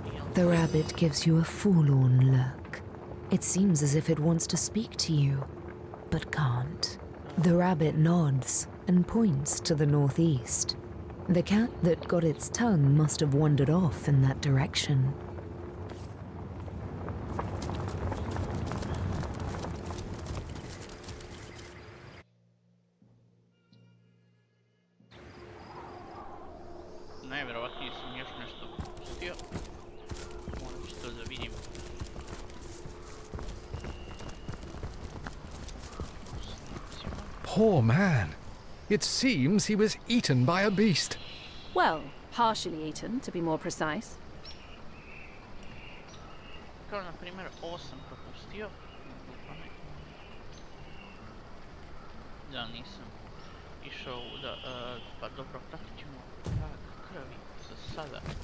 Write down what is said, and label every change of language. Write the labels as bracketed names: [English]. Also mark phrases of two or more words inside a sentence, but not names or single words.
[English] The rabbit gives you a forlorn look. It seems as if it wants to speak to you, but can't. The rabbit nods and points to the northeast. The cat that got its tongue must have wandered off in that direction. [Bosnian] Najvjerovatnije sam još nešto propustio. Moram čisto da vidim. [English] Poor man. It seems he was eaten by a beast. Well, partially eaten, to be more precise. [Bosnian] Kao na primjer, ovo sam propustio. Da, nisam išao da... pa dobro, pratit ćemo trag krvi za sada.